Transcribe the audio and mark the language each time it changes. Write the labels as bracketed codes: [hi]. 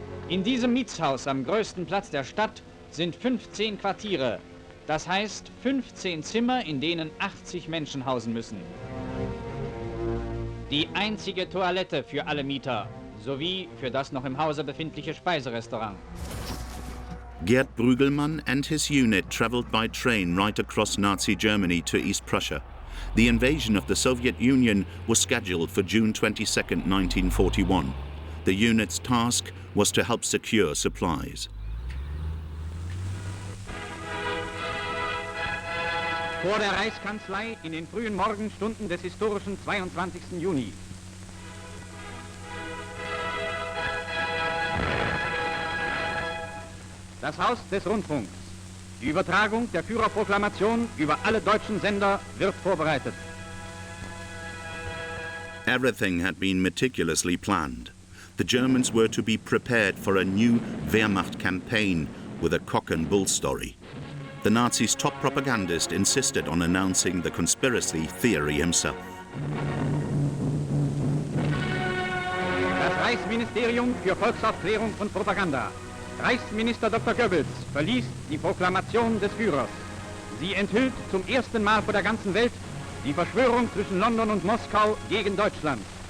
[de] In diesem Mietshaus am größten Platz der Stadt sind 15 Quartiere. Das heißt 15 Zimmer, in denen 80 Menschen hausen müssen. Die einzige Toilette für alle Mieter, sowie für das noch im Hause befindliche Speiserestaurant. [en] Gerd Brügelmann and his unit traveled by train right across Nazi Germany to East Prussia. The invasion of the Soviet Union was scheduled for June 22, 1941. The unit's task was to help secure supplies. [de] Vor der Reichskanzlei in den frühen Morgenstunden des historischen 22. Juni. Das Haus des Rundfunks. Die Übertragung der Führerproklamation über alle deutschen Sender wird vorbereitet. [en] Everything had been meticulously planned. The Germans were to be prepared for a new Wehrmacht campaign with a cock and bull story. The Nazis' top propagandist insisted on announcing the conspiracy theory himself. [de] Das Reichsministerium für Volksaufklärung und Propaganda. Reichsminister Dr. Goebbels verliest die Proklamation des Führers. Sie enthüllt zum ersten Mal vor der ganzen Welt die Verschwörung zwischen London und Moskau gegen Deutschland.